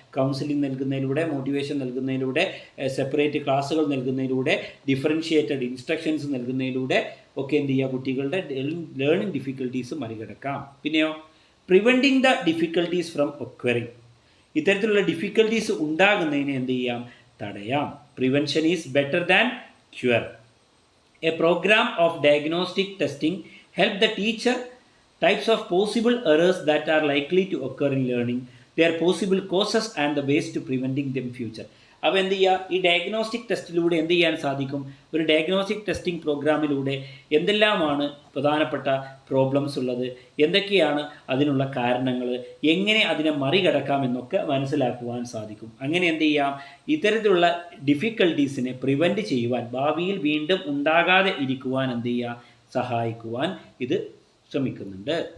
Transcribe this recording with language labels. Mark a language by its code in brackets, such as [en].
[ml] Counselling നൽകുന്നതിലൂടെ, motivation നൽകുന്നതിലൂടെ, separate ക്ലാസ്സുകൾ നൽകുന്നതിലൂടെ, ഡിഫറൻഷിയേറ്റഡ് ഇൻസ്ട്രക്ഷൻസ് നൽകുന്നതിലൂടെ ഒക്കെ എന്ത് ചെയ്യുക, കുട്ടികളുടെ ലേണിംഗ് ഡിഫിക്കൽട്ടീസ് മറികടക്കാം. [en] പിന്നെയോ preventing the difficulties from occurring. [ml] ഇത്തരത്തിലുള്ള ഡിഫിക്കൽട്ടീസ് ഉണ്ടാകുന്നതിന് എന്ത് ചെയ്യാം, തടയാം. [en] Prevention is better than cure. A programme of diagnostic testing help the teacher types of possible errors that are likely to occur in learning, their possible causes and the ways to preventing them future. [ml] അപ്പോൾ എന്ത് ചെയ്യുക, ഈ diagnostic ടെസ്റ്റിലൂടെ എന്ത് ചെയ്യാൻ സാധിക്കും, ഒരു diagnostic testing പ്രോഗ്രാമിലൂടെ എന്തെല്ലാമാണ് പ്രധാനപ്പെട്ട പ്രോബ്ലംസ് ഉള്ളത്, എന്തൊക്കെയാണ് അതിനുള്ള കാരണങ്ങൾ, എങ്ങനെ അതിനെ മറികടക്കാം എന്നൊക്കെ മനസ്സിലാക്കുവാൻ സാധിക്കും. അങ്ങനെ എന്ത് ചെയ്യാം, ഇത്തരത്തിലുള്ള ഡിഫിക്കൽട്ടീസിനെ പ്രിവെൻറ്റ് ചെയ്യുവാൻ, ഭാവിയിൽ വീണ്ടും ഉണ്ടാകാതെ ഇരിക്കുവാൻ എന്ത് ചെയ്യുക, സഹായിക്കുവാൻ ഇത് ശ്രമിക്കുന്നുണ്ട്.